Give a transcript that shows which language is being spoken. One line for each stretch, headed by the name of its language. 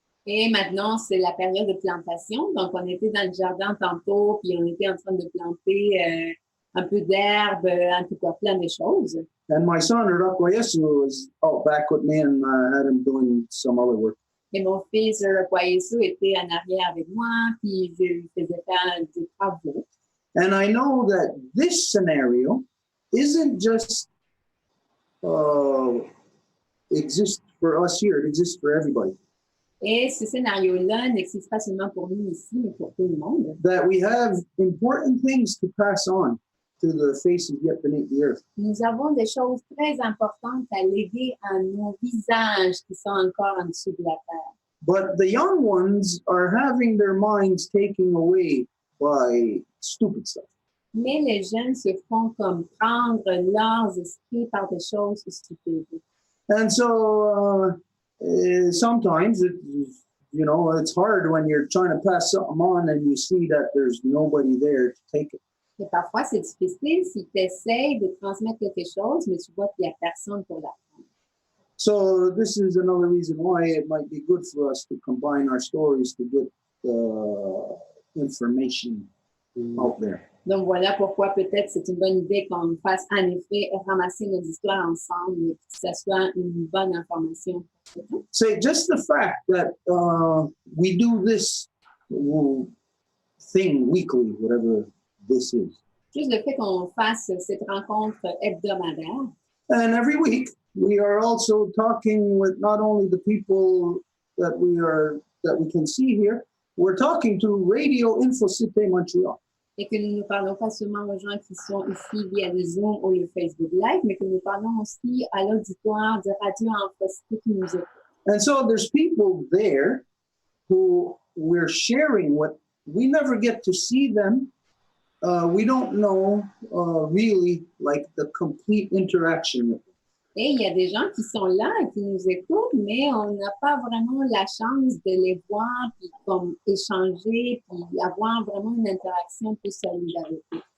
French: Et maintenant, c'est la période de plantation. Donc, on était dans le jardin tantôt, puis on était en train de planter un peu d'herbe, en tout cas, plein de choses.
English: And my son, Rakwayessu, was out back with me, and I had him doing some other work.
French: Et mon fils, Rakwayessu, était en arrière avec moi, puis je lui faisais faire des travaux.
English: And I know that this scenario isn't just exists for us here, it exists for everybody.
French: Et ce scénario-là n'existe pas seulement pour nous ici, mais pour tout le monde.
English: That we have important things to pass on to the faces yet beneath the earth.
French: Nous avons des choses très importantes à léguer à nos visages qui sont encore en dessous de la terre.
English: But the young ones are having their minds taken away by stupid stuff.
French: Mais les jeunes se font comme prendre leurs esprits par des choses stupides.
English: And so sometimes it's hard when you're trying to pass something on and you see that there's nobody there to take it.
French: Et parfois, c'est difficile si tu essaies de transmettre quelque chose, mais tu vois qu'il n'y a personne pour l'apprendre.
English: So this is another reason why it might be good for us to combine our stories to get information out there.
French: Donc voilà pourquoi peut-être c'est une bonne idée qu'on fasse en effet ramasser nos histoires ensemble et que ça soit une bonne information.
English: Say just the fact that we do this thing weekly, whatever this is.
French: Juste le fait qu'on fasse cette rencontre hebdomadaire.
English: And every week we are also talking with not only the people that we can see here, we're talking to Radio Société Montréal.
French: Et que nous ne parlons pas seulement aux gens qui sont ici via le Zoom ou le Facebook Live, mais que nous parlons aussi à l'auditoire de Radio Société qui nous écoute.
English: And so there's people there who we're sharing with. We never get to see them. We don't know really like the complete interaction with them.
French: Et il y a des gens qui sont là et qui nous écoutent, mais on n'a pas vraiment la chance de les voir, puis comme échanger, puis avoir vraiment une interaction plus solide avec eux.